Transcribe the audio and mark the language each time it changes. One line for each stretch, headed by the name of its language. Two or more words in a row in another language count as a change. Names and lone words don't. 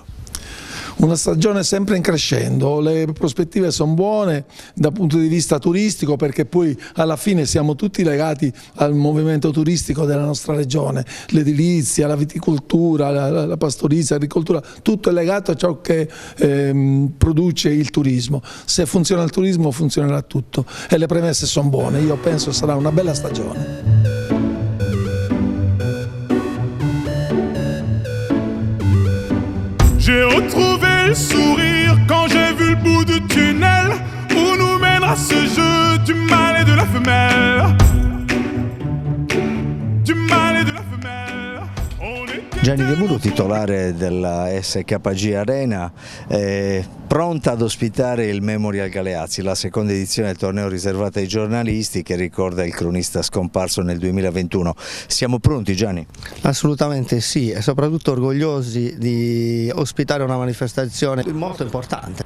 Italian: Una stagione sempre in crescendo, le prospettive sono buone dal punto di vista turistico, perché poi alla fine siamo tutti legati al movimento turistico della nostra regione, l'edilizia, la viticoltura, la pastorizia, l'agricoltura, tutto è legato a ciò che produce il turismo. Se funziona il turismo funzionerà tutto e le premesse sono buone, io penso sarà una bella stagione.
French: J'ai retrouvé le sourire quand j'ai vu le bout du tunnel où nous mènera ce jeu du mâle et de la femelle. Du mâle et de la femelle.
Italian: Gianni De Muro, titolare della SKG Arena, pronta ad ospitare il Memorial Galeazzi, la seconda edizione del torneo riservata ai giornalisti che ricorda il cronista scomparso nel 2021. Siamo pronti, Gianni? Assolutamente sì, e soprattutto orgogliosi di ospitare una manifestazione molto importante.